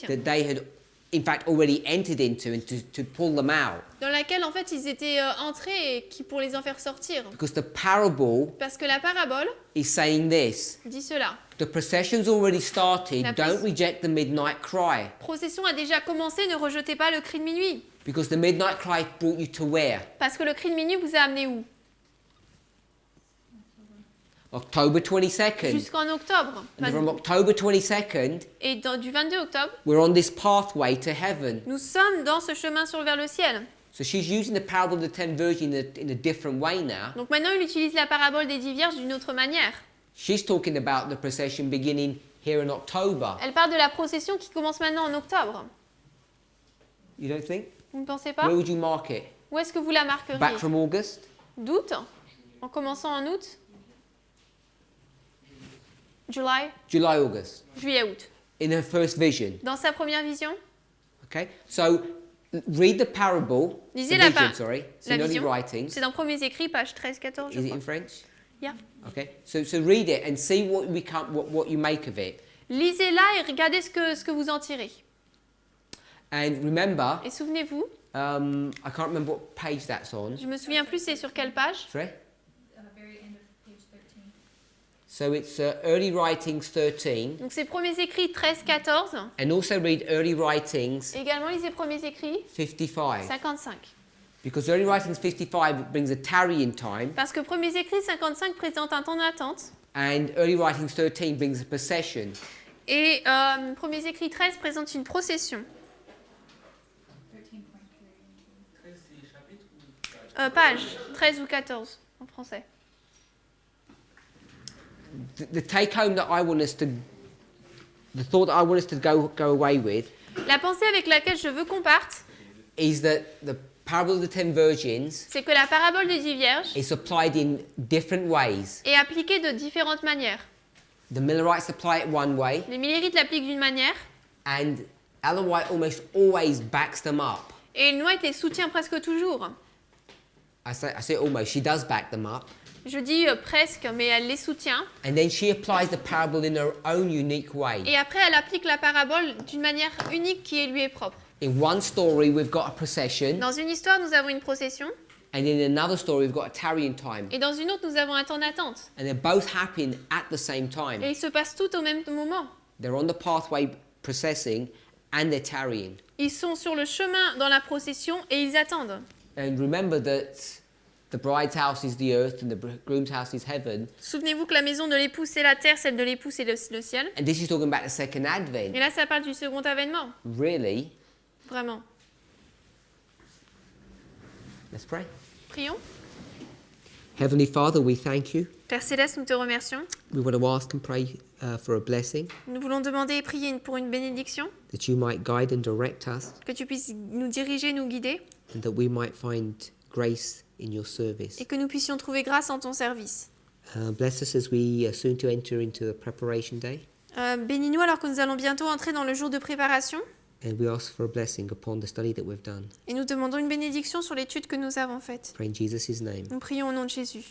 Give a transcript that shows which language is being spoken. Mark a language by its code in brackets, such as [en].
[en] that they had, in fact, already entered into, and to pull them out. [fr] dans laquelle en fait ils étaient entrés et pour les en faire sortir. [en] Because the parable [fr] Parce que la parabole [en] is saying this. [fr] dit cela. [en] The procession's already started. [fr] La [en] Don't reject the midnight cry. [fr] Procession a déjà commencé, ne rejetez pas le cri de minuit. [en] Because the midnight cry brought you to where? [fr] Parce que le cri de minuit vous a amené où? [en] October 22nd. [fr] Jusqu'en octobre. [en] And from October 22nd, [fr] Et du 22 octobre, [en] we're on this pathway to heaven. [fr] nous sommes dans ce chemin vers le ciel. [en] So she's using the parable of the 10 virgins in a different way now. [fr] Donc maintenant, il utilise la parabole des 10 vierges d'une autre manière. [en] She's talking about the procession beginning here in October. [fr] Elle parle de la procession qui commence maintenant en octobre. [en] You don't think? [fr] Vous ne pensez pas? [en] Where would you mark it? [fr] Où est-ce que vous la marqueriez? [en] Back from August? [fr] D'août? En commençant en août? [en] July? July, August. [fr] Juillet, août. [en] In her first vision. [fr] Dans sa première vision? [en] Okay? So read the parable. [fr] Lisez [en] the [fr] la, [en] vision, sorry. It's [fr] la [en] in Early [fr] vision. [en] Writings. [fr] C'est dans Premiers Écrits, page 13-14, je [en] Is it [fr] crois. [en] in French? Yeah. Okay. So read it and see what you make of it. [fr] Lisez-la et regardez ce que vous en tirez. [en] And remember, [fr] Et souvenez-vous, [en] I can't remember what page that's on. [fr] je me souviens plus c'est sur quelle page. [en] Sorry? Very end of page 13. So it's Early Writings 13. [fr] Donc c'est Premiers Écrits 13-14. [en] And also read Early Writings [fr] Également lisez Premiers Écrits [en] 55. [fr] 55. [en] Because Early Writings 55 brings a tarrying time. [fr] Parce que Premiers Écrits 55 présente un temps d'attente. [en] And Early Writings 13 brings a procession. [fr] Et Premiers Écrits 13 présente une procession. [en] 13.3. [fr] Page 13 ou 14 en français. [en] The take home that I want us to, the thought that I want us to go away with, [fr] La pensée avec laquelle je veux qu'on parte, [en] is that the parable of the 10 virgins [fr] c'est que la parabole des 10 vierges [en] is applied in different ways. [fr] est appliquée de différentes manières. [en] The Millerites apply it one way, [fr] Les millérites l'appliquent d'une manière [en] and Ellen White almost always backs them up. [fr] et Ellen White les soutient presque toujours. [en] I say almost, she does back them up. [fr] Je dis presque, mais elle les soutient. [en] And then she applies the parable in her own unique way. [fr] Et après, elle applique la parabole d'une manière unique qui lui est propre. [en] In one story, we've got a procession, [fr] Dans une histoire, nous avons une procession. [en] and in another story, we've got a tarrying time. [fr] Et dans une autre, nous avons un temps d'attente. [en] And they're both happening at the same [fr] Et [en] time. [fr] ils se passent tous au même moment. [en] They're on the pathway processing, and they're tarrying. [fr] Ils sont sur le chemin dans la procession et ils attendent. [en] And remember that the bride's house is the earth, and the groom's house is heaven. [fr] Souvenez-vous que la maison de l'époux, c'est la terre, celle de l'époux, c'est le ciel. [en] And this is talking about the second [fr] Et [en] advent. [fr] là, ça parle du second avènement. [en] Really? [fr] Vraiment. [en] Let's pray. [fr] Prions. [en] Heavenly Father, we thank you. [fr] Père Céleste, nous te remercions. [en] We want to ask and pray for a blessing, [fr] Nous voulons demander et prier pour une bénédiction, [en] that you might guide and direct us, [fr] que tu puisses nous diriger, nous guider, [en] and that we might find grace in your service. [fr] et que nous puissions trouver grâce en ton service. [en] Bless us as we are soon to enter into the preparation day. [fr] Bénis-nous alors que nous allons bientôt entrer dans le jour de préparation. [en] And we ask for a blessing upon the study that we've done. [fr] Et nous demandons une bénédiction sur l'étude que nous avons faite. [en] Pray in Jesus' name. [fr] Nous prions au nom de Jésus.